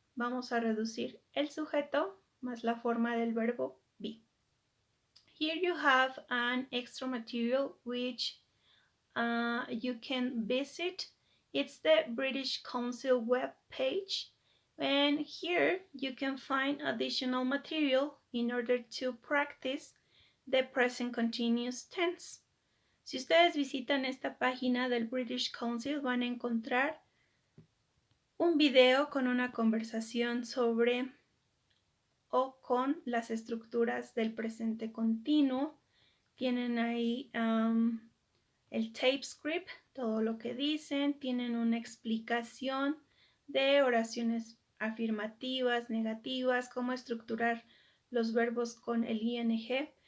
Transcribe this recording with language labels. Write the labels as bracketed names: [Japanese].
[Spanish] Vamos a reducir el sujeto más la forma del verbo be. [English] Here you have an extra material which you can visit. It's the British Council web page, and here you can find additional material in order to practice the present continuous tense. [Spanish] Si ustedes visitan esta página del British Council van a encontrar un video con una conversación sobre o con las estructuras del presente continuo. Tienen ahí el tape script, todo lo que dicen, tienen una explicación de oraciones afirmativas, negativas, cómo estructurar los verbos con el ing.